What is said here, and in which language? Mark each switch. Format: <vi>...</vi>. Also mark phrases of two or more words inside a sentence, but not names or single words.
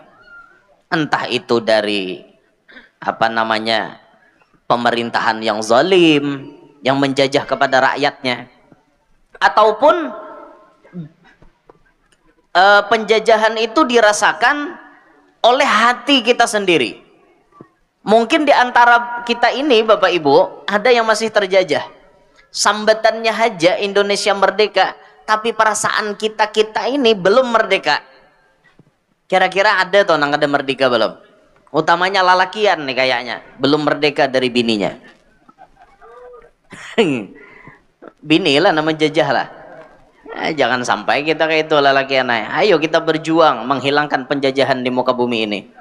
<id>Entah itu dari pemerintahan yang zalim, yang menjajah kepada rakyatnya, ataupun penjajahan itu dirasakan oleh hati kita sendiri. Mungkin di antara kita ini Bapak Ibu ada yang masih terjajah. Sambatannya aja Indonesia merdeka, tapi perasaan kita ini belum merdeka.</id> <bjn>Kira-kira ada toh nang ada merdeka belum? Utamanya lalakian nih kayaknya belum merdeka dari bininya. Bini lah nama jajah lah.</bjn> <id>Jangan sampai kita kayak itu lalakian. Ayo kita berjuang menghilangkan penjajahan di muka bumi ini.</id>